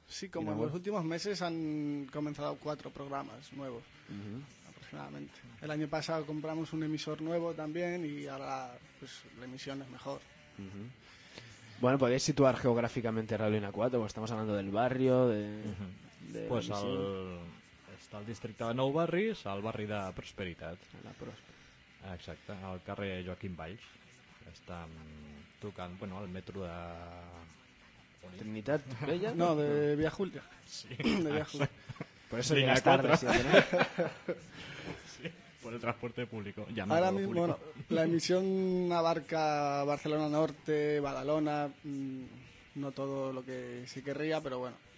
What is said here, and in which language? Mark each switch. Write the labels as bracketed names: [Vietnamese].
[Spanish] Sí, como en los últimos meses han comenzado 4 programas nuevos, aproximadamente. El año pasado compramos un emisor nuevo también y ahora pues la emisión es mejor. Bueno, ¿podéis situar geográficamente Radio Ina 4? Pues estamos hablando del barrio, de... Pues al... [Catalan] està al districte de Nou Barris, al barri de Prosperitat. La Prosperitat. Exacte, al carrer Joaquim Valls. Està tocant, bueno, al metro de... Trinitat Vella? No, de Via Júlia. Sí, de Via Júlia. [Spanish] Por eso llegas tarde, si no. Sí, por el transporte público. Ahora mismo, público. Bueno, la emisión abarca Barcelona Norte, Badalona, no todo lo que se querría, pero bueno.